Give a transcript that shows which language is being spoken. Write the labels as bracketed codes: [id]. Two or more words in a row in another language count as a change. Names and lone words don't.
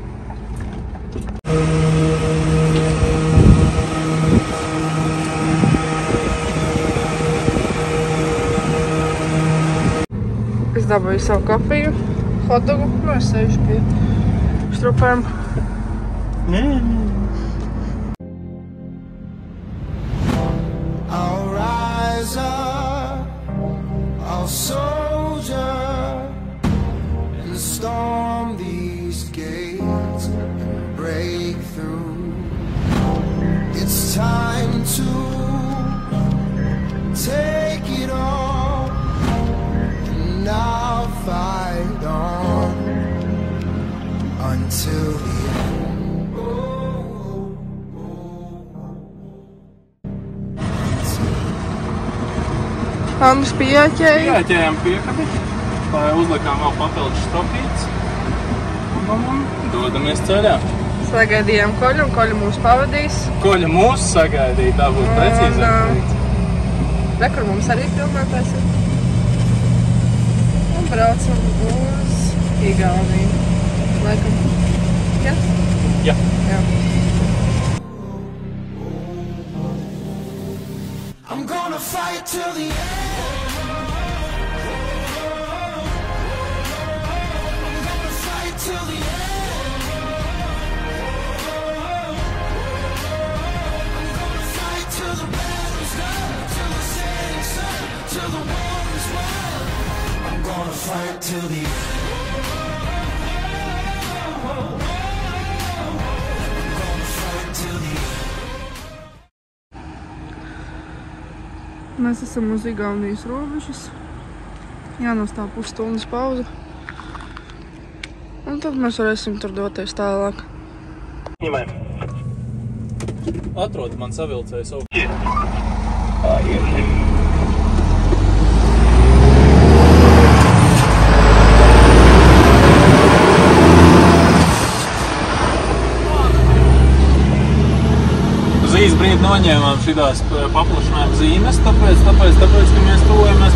[lv] Es dabūju savu kafiju, hotdogu, nu es sēžu pie strupēm. [en] I'll rise up, I'll soldier and storm these gates and break through. It's time to take it all, and I'll fight on until the end. [lv] Andris pieķēja. Pieķējām piekabi, lai uzlikām vēl papildus stopītes un dodamies ceļā. Sagaidījām Koļu, un Koļu mūs pavadīs. Koļa mūs sagaidīja, tā būtu precīzāk teikt. Re, kur mums arī filmētājs ir. Un braucam uz Igauniju. Laikam. Ja? Jā. Jā. [en] I'm gonna fight till the end. I'm gonna fight till the end. I'm gonna fight till the battle's done, till the setting sun, till the war is won. I'm gonna fight till the end. I'm gonna fight till the end. [lv] Mēs esam uz Igaunijas robežas. Jānostāv pusstundas pauze. Un tad mēs varēsim tur doties tālāk. Ņemai. Atrod man savilcēju savu. Uz brīdi noņēmām šitās paplašinājuma zīmes, tāpēc, ka mēs tuvojamies